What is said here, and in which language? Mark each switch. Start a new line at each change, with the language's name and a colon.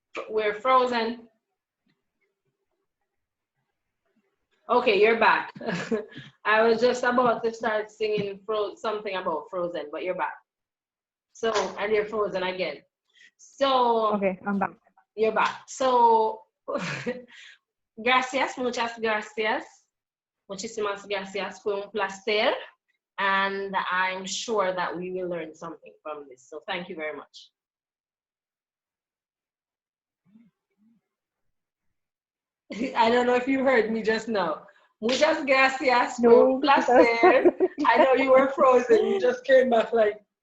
English: We're frozen. Okay, you're back. I was just about to start singing something about Frozen, but you're back. So, and you're frozen again. So, okay, I'm back. You're back. So,
Spanish: gracias, muchas gracias. Muchísimas gracias. Fue un placer.
English: And I'm sure that we will learn something from this. So, thank you very much. I don't know if you heard me just now.
Spanish: Muchas gracias. No, fue un placer.
English: I know you were frozen. You just came back like.